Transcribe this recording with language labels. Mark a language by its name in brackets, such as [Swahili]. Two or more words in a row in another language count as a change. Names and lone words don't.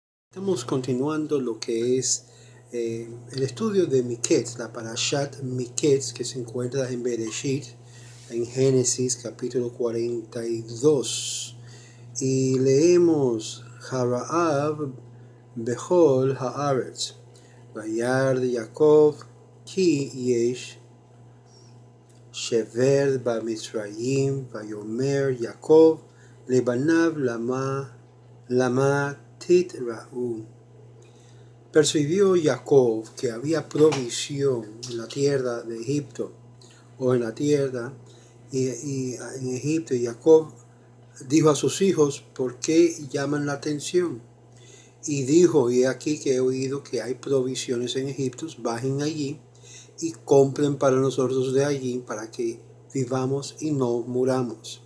[Spanish] Estamos continuando lo que es el estudio de Miketz, la Parashat Miketz, que se encuentra en Bereshit, en Génesis capítulo 42. [Hebrew] Y leemos הרעב בכל הארץ, וירא יעקב כי יש שבר במצרים ויאמר יעקב לבניו למה תתראו. [Spanish] Percibió Jacob que había provisión en la tierra de Egipto, o en la tierra y en Egipto, y Jacob dijo a sus hijos: ¿por qué llaman la atención? Y dijo: y aquí que he oído que hay provisiones en Egipto, bajen allí y compren para nosotros de allí, para que vivamos y no muramos.